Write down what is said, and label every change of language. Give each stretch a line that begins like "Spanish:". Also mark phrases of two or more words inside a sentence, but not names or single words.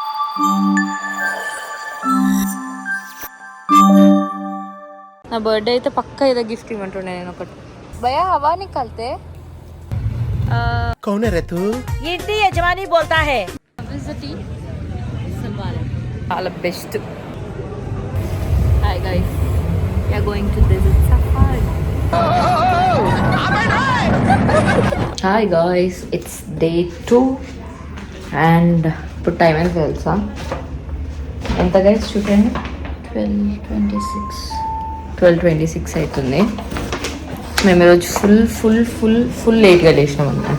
Telugu: నా బర్త్డే అయితే పక్కా ఏదో గిఫ్ట్ ఇవ్వమంటుండే నేను ఒకటి.
Hindi: भैया हवा निकलते कौन है रे तू?
Telugu: ఇంటి యజమాని
Hindi: बोलता है.
Telugu: చాలా బెస్ట్.
English: hi guys, we are going to desert safari. hi guys, it's day 2 and
Telugu: ఇప్పుడు టైం ఎంత తెలుసా? ఎంత గైస్ చూడండి, 12:26 అవుతుంది. మేము ఈరోజు
English: full late
Telugu: లేచినాం అనమాట.